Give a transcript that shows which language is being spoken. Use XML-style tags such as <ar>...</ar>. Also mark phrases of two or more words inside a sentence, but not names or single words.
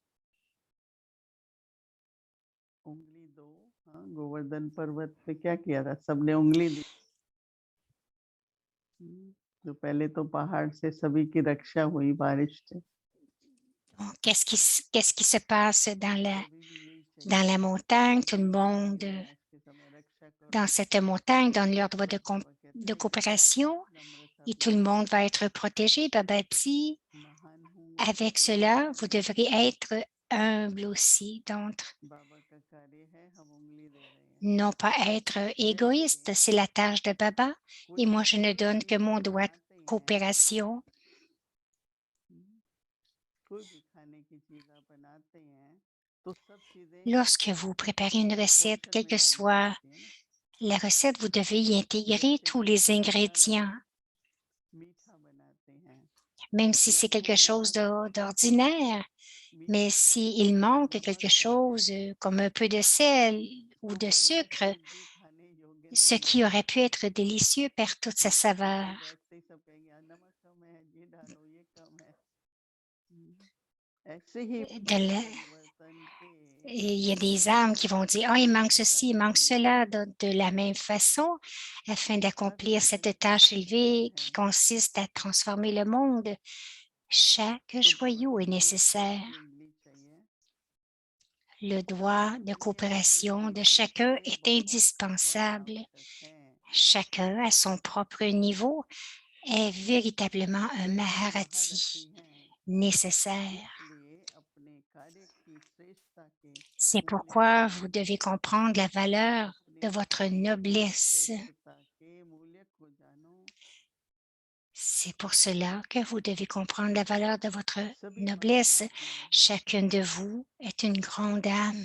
<hi>उंगली दो। हाँ, गोवर्धन पर्वत पे क्या किया था, सबने उंगली दी। तो पहले तो पहाड़ से सभी की रक्षा हुई बारिश से,</hi> <fr>Donc, qu'est-ce qui se passe</fr> <hi>सभी भी यही</hi> <fr>dans</fr> <hi>चाहिए</hi> <fr>la montagne? Tout le</fr> <hi>कि</hi> <fr>monde</fr> <hi>विनाश के समय रक्षा</hi> <fr>dans</fr> <hi>करो।</hi> <fr>cette montagne donne l'ordre</fr> <hi>बाबा कहते</hi> <fr>de</fr> <hi>हैं विशालता,</hi> <fr>coopération</fr> <hi>नम्रता</hi> <fr>et</fr> <hi>भी</hi> <fr>tout le</fr> <hi>रखो,</hi> <fr>monde va être protégé. Baba dit,</fr> <hi>महान हूँ</hi> <fr>avec</fr> <hi>ऐसे नहीं</hi> <fr>cela, vous कहना है। devrez être humble aussi. Donc,</fr> <hi>बाबा का कार्य है, हम उंगली दे रहे हैं।</hi> <fr>non pas être</fr> <hi>जैसे</hi> <fr>égoïste, c'est la tâche de Baba.</fr> <hi>कोई</hi> <fr>Et moi, je ne</fr> <hi>चीज</hi> <fr>donne que mon</fr> <hi>हम</hi> <fr>doigt de</fr> <hi>बनाते हैं,</hi> <fr>coopération.</fr> <hi>कोई भी खाने की चीज आप बनाते हैं, तो सब चीजें</hi> <fr>Lorsque vous préparez une recette,</fr> <hi>पोर्शन</hi> <fr>quelle</fr> <hi>में</hi> <fr>que</fr> <hi>डालनी</hi> <fr>soit</fr> <hi>पड़ती है ना।</hi> <fr>la recette, vous devez y intégrer</fr> <hi>जैसे</hi> <fr>tous</fr> <hi>कि</hi> <fr>les</fr> <hi>साधारण</hi> <fr>ingrédients.</fr> <hi>मीठा बनाते हैं</hi> <fr>Même si</fr> <hi>या</hi> <fr>c'est quelque chose</fr> <hi>नमक,</hi> <fr>d'ordinaire, mais</fr> <hi>मीठा चावल</hi> <fr>s'il</fr> <hi>में</hi> <fr>manque</fr> <hi>नमक</hi> <fr>quelque</fr> <hi>कम</hi> <fr>chose</fr> <hi>है,</hi> <fr>comme un peu de sel ou</fr> <hi>वो</hi> <fr>de</fr> <hi>बढ़िया</hi> <fr>sucre,</fr> <hi>चीज भी खाने योग्य</hi> <fr>ce</fr> <hi>नहीं</hi> <fr>qui</fr> <hi>होती</hi> <fr>aurait</fr> <hi>है।</hi> <fr>pu être délicieux perd toute sa saveur.</fr> <hi>तो ऐसे ही सब कहेंगे, "यार, नमक कम है, ये डालो, ये कम है।" ऐसे ही</hi> <fr>De</fr> <hi>विश्व</hi> <fr>la-</fr> <hi>परिवर्तन के</hi> <fr>Et il y a des âmes qui vont dire, oh, il manque</fr> <hi>श्रेष्ठ</hi> <fr>ceci, il</fr> <hi>कार्य</hi> <fr>manque</fr> <hi>के लिए</hi> <fr>cela, de la même façon, afin</fr> <hi>हर</hi> <fr>d'accomplir</fr> <hi>तरह</hi> <fr>cette</fr> <hi>की</hi> <fr>tâche</fr> <hi>खुशियां</hi> <fr>élevée qui हैं, consiste à transformer le monde. Chaque</fr> <hi>तो बाबा</hi> <fr>joyau est</fr> <hi>कहते हैं</hi> <fr>nécessaire.</fr> <hi>सबकी उंगली चाहिए।</hi> <fr>Le doigt de</fr> <hi>ये उंगली</hi> <fr>coopération de</fr> <hi>सीखने के</hi> <fr>chacun</fr> <hi>लिए</hi> <fr>est</fr> <hi>बहुत बहुत</hi> <fr>indispensable.</fr> <hi>आवश्यक है।</hi> <fr>Chacun, à son propre niveau, est véritablement un</fr> <hi>वे हम महारथी Maharati हैं,</hi> <fr>nécessaire.</fr> <hi>इसलिए अपने कार्य की श्रेष्ठता के</hi> <fr>C'est</fr> <hi>मूल्य</hi> <fr>pourquoi</fr> <hi>को</hi> <fr>vous</fr> <hi>जानो,</hi> <fr>devez comprendre la valeur</fr> <hi>अपने</hi> <fr>de votre</fr> <hi>जीवन</hi> <fr>noblesse.</fr> <hi>श्रेष्ठता के मूल्य को जानो।</hi> <fr>C'est pour cela que vous devez comprendre la valeur de votre</fr> <hi>सभी महान</hi> <fr>noblesse.</fr> <hi>आत्माएं हो,</hi> <fr>Chacun de vous est une grande âme.</fr>